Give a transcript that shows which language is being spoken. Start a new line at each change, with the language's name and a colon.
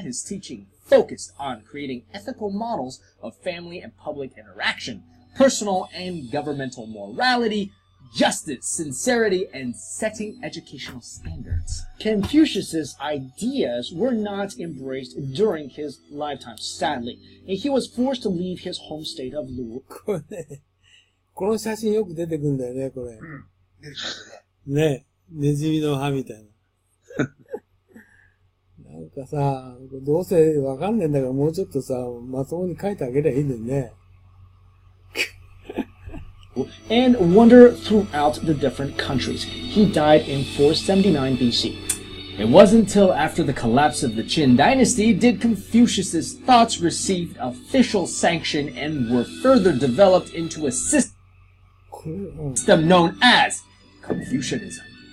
English: His teaching focused on creating ethical models of family and public interaction, personal and governmental morality, justice, sincerity, and setting educational standards. Confucius's ideas were not embraced during his lifetime, sadly, and he was forced to leave his home state of Lu.
Japanese: これね、この写真よく出てくんだよね、これ。出てきますよね。ね、ネズミの歯みたいな。なんかさ、どうせわかんねえんだからもうちょっとさ、まともに書いてあげりゃいいのにね。
English: And wandered throughout the different countries. He died in 479 BC. It wasn't until after the collapse of the Qin dynasty did Confucius's thoughts receive official sanction and were further developed into a system known as Confucianism.